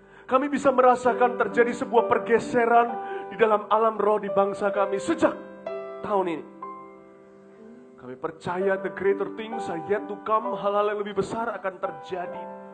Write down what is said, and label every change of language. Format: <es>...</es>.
<id>Kami bisa merasakan terjadi sebuah pergeseran di dalam alam roh di bangsa kami sejak tahun ini. Kami percaya</id> <en>the greater things are yet to come.</en> <id>Hal-hal yang lebih besar akan terjadi.</id>